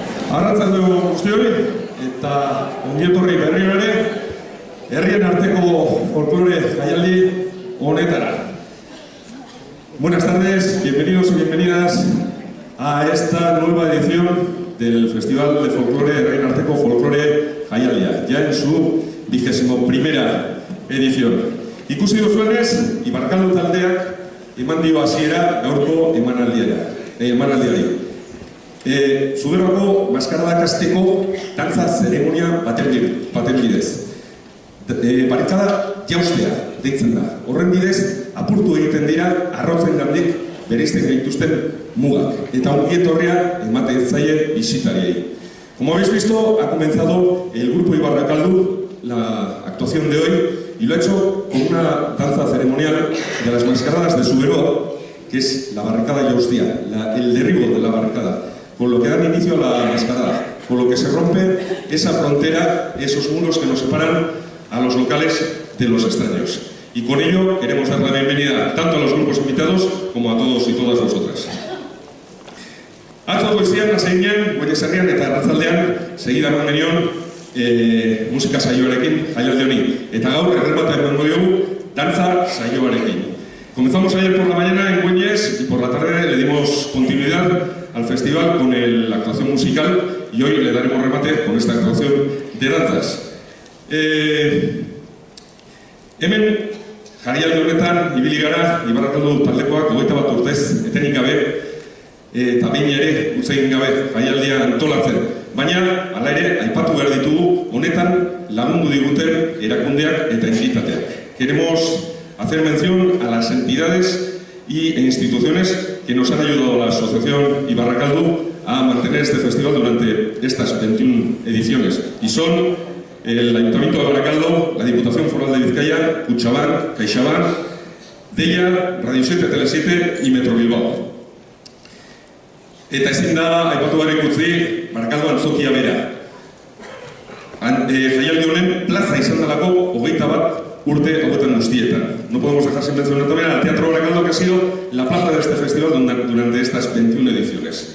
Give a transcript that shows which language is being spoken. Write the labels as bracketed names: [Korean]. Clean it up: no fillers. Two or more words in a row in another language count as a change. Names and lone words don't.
[Basque] Arratzalde guztioi, eta ongietorri berriro ere, herrien arteko folklore jaialdi honetara. [Spanish] Buenas tardes, bienvenidos y bienvenidas a esta nueva edición del Festival de Folklore Herrien Arteko Folklore Jaialdia, ya en su 21ª edición. [Basque] Ikusi duzuenez, Ibarrakaldo taldeak eman dio hasiera gaurko emanaldiari. Zuberoako maskaradak hasteko dantza zeremonia baten bidez. Barrikada jaustea deitzen da. Horren bidez, apurtu egiten dira arrotzengandik bereizten gaituzten mugak. Eta ongietorria ematen zaie bisitariei. [Spanish] Como habéis visto, ha comenzado el grupo Ibarrakaldo la actuación de hoy y lo ha hecho con una danza ceremonial de las mascaradas de Zuberoa, que es la barricada jaustia, el derribo de la barricada, con lo que dan inicio a la mascarada, con lo que se rompe esa frontera, esos muros que nos separan a los locales de los extraños. Y con ello queremos dar la bienvenida tanto a los grupos invitados como a todos y todas vosotras. [Basque] Atzo goizean hasi ginen, Goiezerrian eta arratzaldean segidan genion musika saioarekin jaialdi honi. Eta gaur erremate emango diogu dantza saioarekin. [Spanish] Comenzamos ayer por la mañana en Güeñes y por la tarde le dimos continuidad al festival con la actuación musical y hoy le daremos remate con esta actuación de danzas. [Basque] Hemen jaialdi honetan ibili gara Ibarrakaldo taldekoak 21 urtez etenik gabe eta behin ere utzi egin gabe jaialdia antolatzen. Baina, hala ere, aipatu behar ditugu, honetan lagundu diguten erakundeak eta entitateak. [Spanish] Queremos hacer mención a las entidades e instituciones que nos han ayudado a la Asociación Ibarrakaldo a mantener este festival durante estas 21 ediciones. Y son el Ayuntamiento de Ibarrakaldo, la Diputación Foral de Bizkaia, Kutxabank, CaixaBank, Deia, Radio 7, Tele 7 y Metro Bilbao. [Basque] Eta ezin da, aipatu barek utzi, Barrakaldo antzokia bera. Jaialdi honen plaza izan dalako 21 urte hauetan guztietan. [Spanish] No podemos dejar sin mencionar también al Teatro Barrakaldo, que ha sido la plaza de este festival durante estas 21 ediciones.